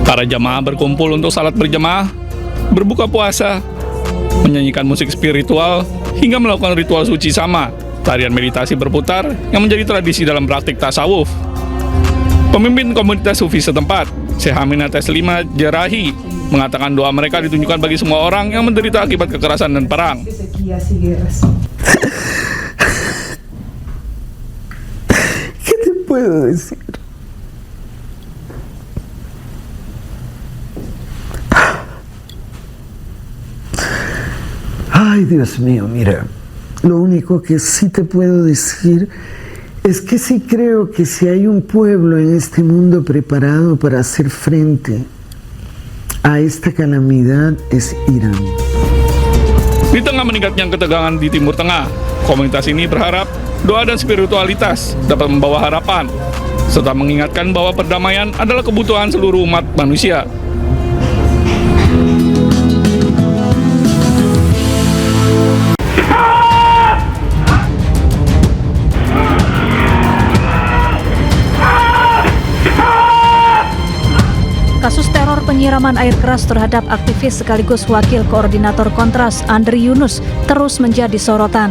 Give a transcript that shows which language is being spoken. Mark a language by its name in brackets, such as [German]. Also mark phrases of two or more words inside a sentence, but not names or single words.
[Indonesian] Para jamaah berkumpul untuk salat berjamaah berbuka puasa, menyanyikan musik spiritual, hingga melakukan ritual suci sama, tarian meditasi berputar yang menjadi tradisi dalam praktik tasawuf. Pemimpin komunitas sufi setempat, Syekh Aminah Teslima Jerahi, mengatakan doa mereka ditunjukkan bagi semua orang yang menderita akibat kekerasan dan perang. [Spanish] ¿Qué te puedo decir? Ay, Dios mío, mira, lo único que sí te puedo decir es que sí creo que si hay un pueblo en este mundo preparado para hacer frente a esta calamidad es Irán. [Indonesian] Di tengah meningkatnya ketegangan di Timur Tengah, komunitas ini berharap doa dan spiritualitas dapat membawa harapan, serta mengingatkan bahwa perdamaian adalah kebutuhan seluruh umat manusia. Kasus teror penyiraman air keras terhadap aktivis sekaligus wakil koordinator Kontras Andri Yunus terus menjadi sorotan.